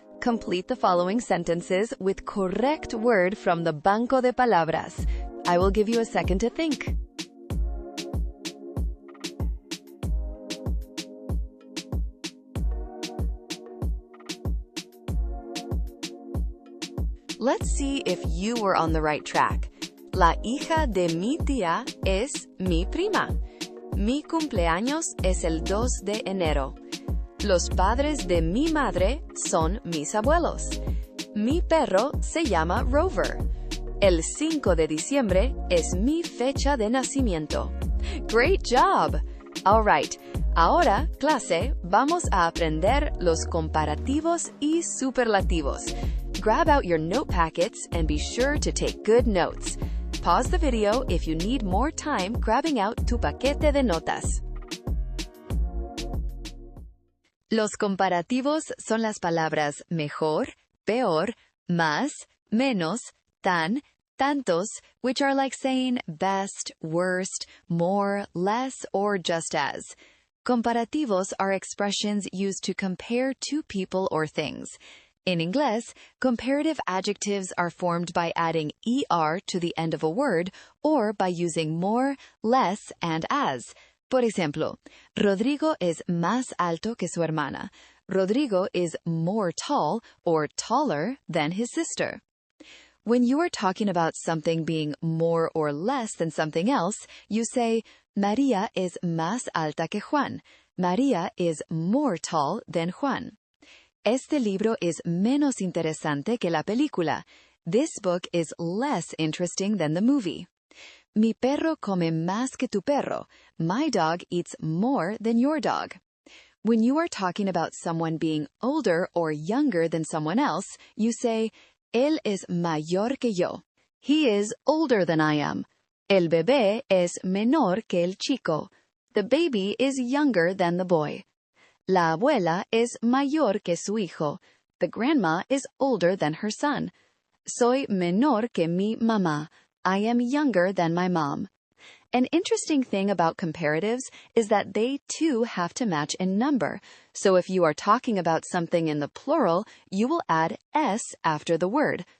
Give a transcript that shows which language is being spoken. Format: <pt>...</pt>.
<en>Complete the following sentences with correct word from the Banco de Palabras. I will give you a second to think. Let's see if you were on the right track.</en> <es>La hija de mi tía es mi prima. Mi cumpleaños es el 2 de enero. Los padres de mi madre son mis abuelos. Mi perro se llama Rover. El 5 de diciembre es mi fecha de nacimiento.</es> <en>Great job! All right.</en> <es>Ahora, clase, vamos a aprender los comparativos y superlativos.</es> <en>Grab out your note packets and be sure to take good notes. Pause the video if you need more time grabbing out</en> <es>tu paquete de notas. Los comparativos son las palabras mejor, peor, más, menos, tan, tantos,</es> <en>which are like saying best, worst, more, less, or just as. Comparativos are expressions used to compare two people or things. In English, comparative adjectives are formed by adding er to the end of a word or by using more, less, and as.</en> <es>Por ejemplo, Rodrigo es más alto que su hermana.</es> <en>Rodrigo is more tall or taller than his sister. When you are talking about something being more or less than something else, you say,</en> <es>María es más alta que Juan.</es> <en>María is more tall than Juan.</en> <es>Este libro es menos interesante que la película.</es> <en>This book is less interesting than the movie.</en> <es>Mi perro come más que tu perro.</es> <en>My dog eats more than your dog. When you are talking about someone being older or younger than someone else, you say,</en> <es>Él es mayor que yo.</es> <en>He is older than I am.</en> <es>El bebé es menor que el chico.</es> <en>The baby is younger than the boy.</en> <es>La abuela es mayor que su hijo.</es> <en>The grandma is older than her son.</en> <es>Soy menor que mi mamá.</es> <en>I am younger than my mom. An interesting thing about comparatives is that they too have to match in number. So if you are talking about something in the plural, you will add s after the word.</en>